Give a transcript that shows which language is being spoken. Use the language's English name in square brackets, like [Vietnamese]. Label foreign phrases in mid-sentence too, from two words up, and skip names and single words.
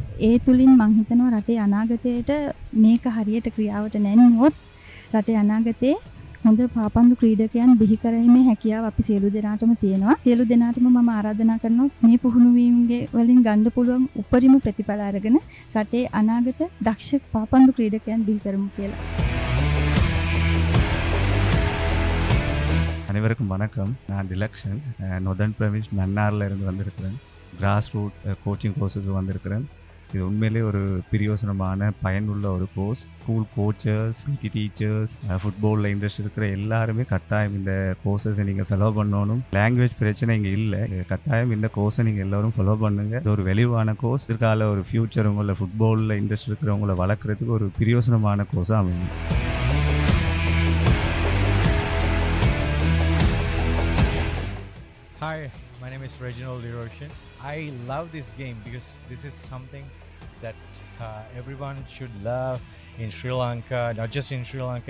[Sinhala] ඒ තුලින් මම හිතනවා රටේ අනාගතයට මේක හරියට ක්‍රියාවට නැන්නුවොත් රටේ අනාගතේ හොඳ පාපන්දු ක්‍රීඩකයන් බිහි කරීමේ හැකියාව අපි සියලු දෙනාටම තියෙනවා. සියලු දෙනාටම මම ආරාධනා කරනවා මේ පුහුණුවීම්ගේ වලින් ගන්න පුළුවන් උපරිම ප්‍රතිඵල අරගෙන රටේ අනාගත දක්ෂ පාපන්දු ක්‍රීඩකයන් බිහි කරමු කියලා. [Tamil] அனைவருக்கும் வணக்கம். நான் டிலக்ஷன் [English] Northern Province [Tamil] மன்னாரில் இருந்து வந்திருக்கிறேன். [English] grass root coaching course-க்கு [Tamil] வந்திருக்கிறேன். இது உண்மையிலே ஒரு பிரியோசனமான பயனுள்ள ஒரு கோர்ஸ். [English] school coachers, PT teachers, football-இல் interest [Tamil] இருக்கிற எல்லாருமே கட்டாயம் இந்த கோர்ஸஸை நீங்கள் ஃபாலோ பண்ணணும். லாங்குவேஜ் பிரச்சனை இங்கே இல்லை. கட்டாயம் இந்த கோர்ஸை நீங்கள் எல்லோரும் ஃபாலோ பண்ணுங்கள். இது ஒரு வெளிவான கோர்ஸ். இதற்கால ஒரு ஃப்யூச்சர் உங்களை [English] football-இல் interest [Tamil] இருக்கிறவங்கள வளர்க்குறதுக்கு ஒரு பிரியோசனமான கோர்ஸாக அமையும். [English] Hi, my name is Reginald Eroshin. I love this game because this is something that everyone should love in Sri Lanka, not just in Sri Lanka.